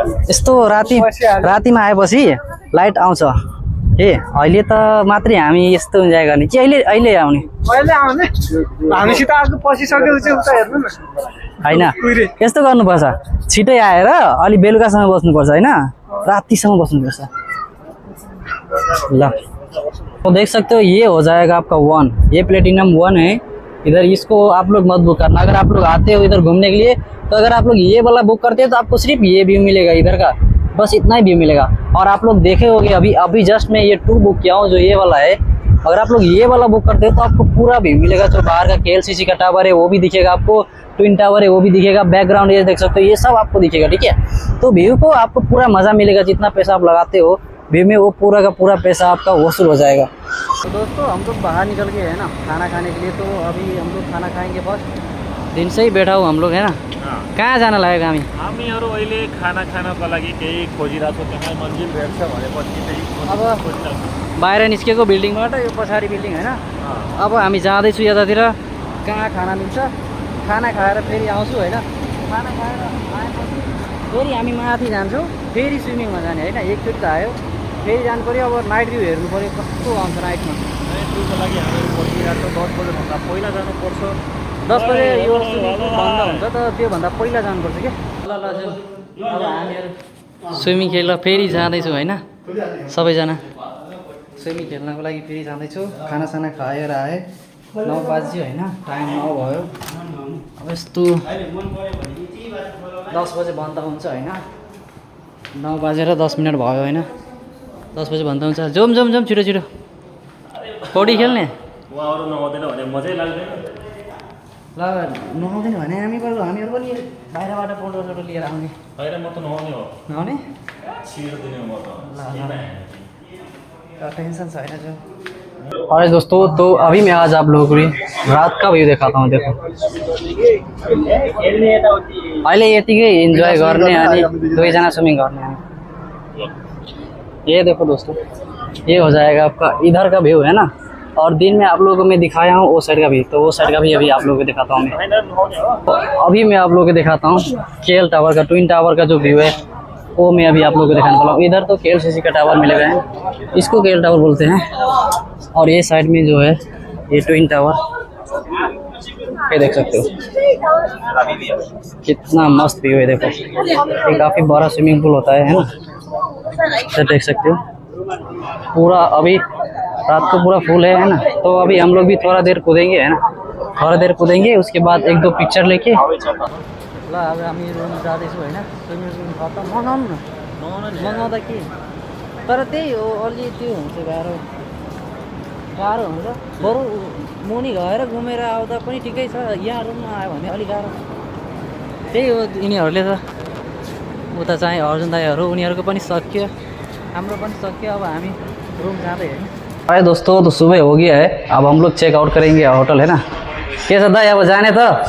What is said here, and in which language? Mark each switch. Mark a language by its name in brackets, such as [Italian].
[Nepali] यस्तो रातिमा आएपछि लाइट आउँछ। ए अहिले त मात्रै हामी यस्तो इन्जोय गर्ने कि अहिले आउने हामीसित आएको पसिसकेपछि उता हेर्नु न। होइन यस्तो गर्नुपर्छ, छिटै आएर अलि बेलुकासम्म बस्नुपर्छ होइन, रातिसम्म बस्नुपर्छ। [Hindi] ल तो देख सकते हो ये हो जाएगा आपका 1, ये प्लेटिनम 1 है। इधर इसको आप लोग मत बुक करना। अगर आप लोग आते हो इधर घूमने के लिए, तो अगर आप लोग ये वाला बुक करते हैं तो आपको सिर्फ ये व्यू मिलेगा इधर का, बस इतना ही व्यू मिलेगा। और आप लोग देखे होंगे अभी जस्ट मैं ये 2 बुक किया हूँ, जो ये वाला है। अगर आप लोग ये वाला बुक करते हो तो आपको पूरा व्यू मिलेगा। जो बाहर का KLCC का टावर है वो भी दिखेगा आपको, ट्विन टावर है वो भी दिखेगा, बैकग्राउंड ये देख सकते हो, ये सब आपको दिखेगा, ठीक है। तो व्यू को आपको पूरा मज़ा मिलेगा। जितना पैसा आप लगाते हो व्यू में, वो पूरा का पूरा पैसा आपका वसूल हो जाएगा। तो दोस्तों हम लोग बाहर निकल गए है ना खाना खाने के लिए। तो अभी हम लोग खाना खाएंगे। फर्स्ट दिन से ही बैठा हूँ हम लोग है ना। [Nepali] कहाँ जान लागेको हामीहरू अहिले खाना खानको लागि केही खोजिरहेको छौँ। त्यहाँ मन्जिल भेट्छ भनेपछि चाहिँ अब बाहिर निस्केको बिल्डिङबाट, यो पछाडि बिल्डिङ होइन। अब हामी जाँदैछु यतातिर, कहाँ खाना मिल्छ। खाना खाएर फेरि आउँछु होइन। खाना खाएर आएपछि फेरि हामी माथि जान्छौँ, फेरि स्विमिङमा जाने होइन। एकचोटि त आयो, फेरि जानु पऱ्यो। अब नाइट भ्यू हेर्नु पऱ्यो कस्तो आउँछ नाइटमा। नाइट भ्यूको लागि हामीहरू पर्खिरहेको छौँ। 10 बजेभन्दा पहिला जानुपर्छ। 10 बजे यो बन्द हुन्छ त, त्योभन्दा पहिला जानुपर्छ क्या। ल अब हामीहरू स्विमिङ खेल्न फेरि जाँदैछौँ होइन। सबैजना स्विमिङ खेल्नको लागि फेरि जाँदैछु। खानासाना खाएर आएँ, 9 बज्यो होइन, टाइम 9 भयो। अब यस्तो 10 बजे बन्द हुन्छ होइन। 9 बजेर 10 मिनट भयो होइन। 10 बजे बन्द हुन्छ। जाउँ छिटो पौडी खेल्ने। उहाँहरू नआउँदैन भने मजै लाग्दैन। ल नआउँदैन भने हामीहरू पनि बाहिरबाट पौडो लिएर आउने। होइन म त नआउने हो। नआउने छिर्दिने म त। टेंशन छैन जो। [Hindi] और दोस्तों तो अभी मैं आज आप लोगों को रात का व्यू दिखाता हूँ। [Nepali] देखो अहिले यतिकै इन्जोय गर्ने अनि 2 जना स्विमिङ गर्ने। [Hindi] ये देखो दोस्तों, ये हो जाएगा आपका इधर का व्यू है ना। और दिन में आप लोगों को मैं दिखाया हूँ वो साइड का भी, तो वो साइड का भी अभी आप लोगों को दिखाता हूँ मैं। तो अभी मैं आप लोगों को दिखाता हूँ KL टावर का, ट्विन टावर का जो व्यू है वो मैं अभी आप लोगों को दिखाने वाला हूँ। इधर तो KLCC का टावर मिलेगा है, इसको KL टावर बोलते हैं। और ये साइड में जो है ये ट्विन टावर, ये देख सकते हो कितना मस्त व्यू है। देखो ये काफ़ी बड़ा स्विमिंग पूल होता है ना, तो देख सकते हो पूरा। अभी रात को पूरा फुल है ना। तो अभी हम लोग भी थोड़ा देर कूदेंगे है ना, थोड़ा देर कूदेंगे, उसके बाद 1-2 पिक्चर लेके [Nepali] ल अब हामी रुम जाँदैछु होइन। स्विमिङ पुल खतम मगाउनु न, मगाउँदा के, तर त्यही हो अलि त्यो हुन्छ गाह्रो। गाह्रो हुन्छ बरु मुनि गएर घुमेर आउँदा पनि ठिकै छ यहाँ रुममा आयो भने अलिक गाह्रो त्यही हो यिनीहरूले त उता चाहिँ अर्जुन दाईहरू उनीहरूको पनि सक्यो हाम्रो पनि सक्यो अब हामी रूम जाँदै होइन भाई [Hindi] दोस्तों तो सुबह हो गया है अब हम लोग चेक आउट करेंगे होटल है ना [Nepali] के छ दाई अब जाने त